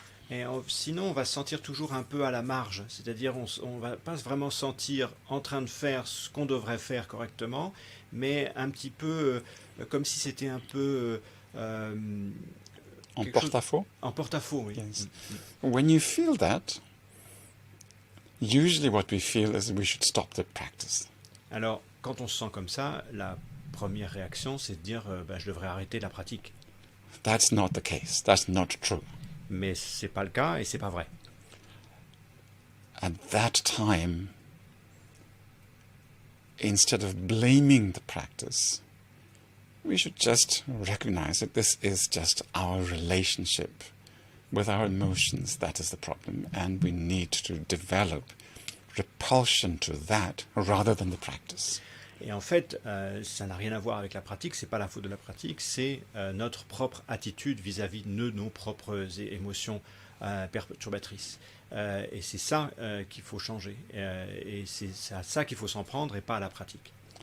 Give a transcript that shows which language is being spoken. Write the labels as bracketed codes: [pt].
[fr] Et sinon, on va se sentir toujours un peu à la marge, c'est-à-dire on va pas vraiment se sentir en train de faire ce qu'on devrait faire correctement, mais un petit peu comme si c'était un peu En porte-à-faux? En porte-à-faux, oui. [en] Yes. When you feel that, usually what we feel is we should stop the practice. [fr] Alors, quand on se sent comme ça, la première réaction, c'est de dire je devrais arrêter la pratique. [en] That's not the case. That's not true. [fr] Mais c'est pas le cas et c'est pas vrai. [en] At that time, instead of blaming the practice, we should just recognize that this is just our relationship with our emotions, that is the problem, and we need to develop repulsion to that rather than the practice. [fr] Et en fait, ça n'a rien à voir avec la pratique, c'est pas la faute de la pratique, c'est notre propre attitude vis-à-vis de nos propres émotions perturbatrices. Et c'est ça qu'il faut changer. Et c'est à ça qu'il faut s'en prendre et pas à la pratique.